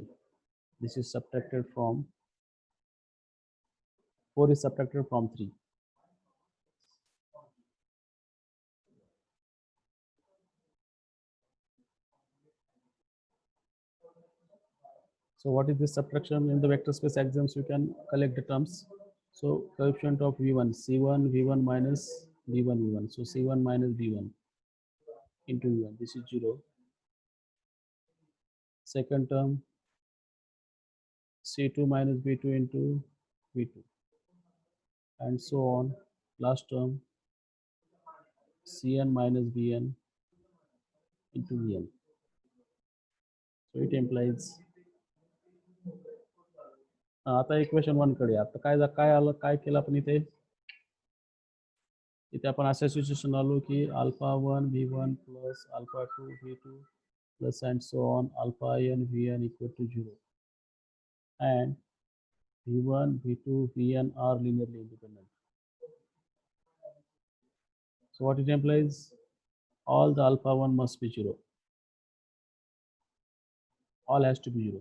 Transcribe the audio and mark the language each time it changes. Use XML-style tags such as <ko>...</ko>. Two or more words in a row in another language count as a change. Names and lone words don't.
<en>This is subtracted from 4 is subtracted from 3. So what is this subtraction? In the vector space axioms, you can collect the terms. So coefficient of V1, C1 V1 minus V1 V1. So C1 minus V1 into V1. This is 0. Second term C2 minus B2 into V2, and so on. Last term, Cn minus Bn into Vn. So it implies</en> <mr>आता इक्वेशन 1 कडे आता काय आलं काय केलं आपण इथे आपण अशा सिच्युएशन आलो की</mr> <en>alpha 1 v1 plus alpha 2 v2 plus and so on alpha n vn equal to 0, and v1 v2 vn are linearly independent. So what it implies, all the alpha 1 must be 0, all has to be 0.</en>